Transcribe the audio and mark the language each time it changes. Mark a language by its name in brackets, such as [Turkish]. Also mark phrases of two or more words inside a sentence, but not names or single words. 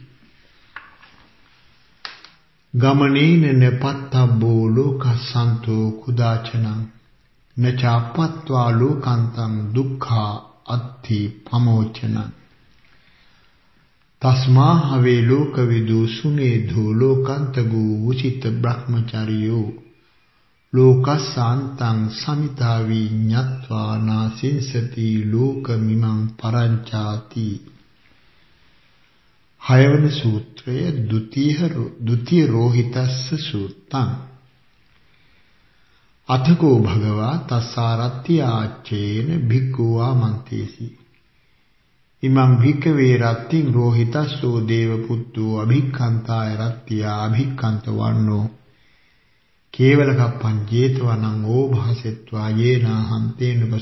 [Pali] ගමනේන නපත්තබ්බෝ ලෝකසන්තෝ කුදාචනං නචාපත්වා ලෝකාන්තං දුක්ඛා අත්ථි පමෝචනං තස්මා හවේ ලෝකවිදු සුනේධෝ ලෝකාන්තගෝ උචිත බ්‍රහ්මචාරියෝ ලෝකසාන්තං සමිතාවි ඤත්වා නාසින්සති ලෝකමිමං පරංචාති [Sinhala] හයවන සූත්‍රය [Pali] ဒုတိယ රෝහිතස්ස සූත්තං අතකෝ භගවා තස්සාරත්‍ය ආච්චේන භික්ඛු ආමන්තේසි ඉමං භික්ඛවේ රත්තිං රෝහිතස්සෝ දේවපුත්තෝ අභික්ඛන්තාය රත්ත්‍ය අභික්ඛන්ත වන්නෝ කේවල කප්පං ජේතවනං ඕභාසෙත්වා යේනාහං තේන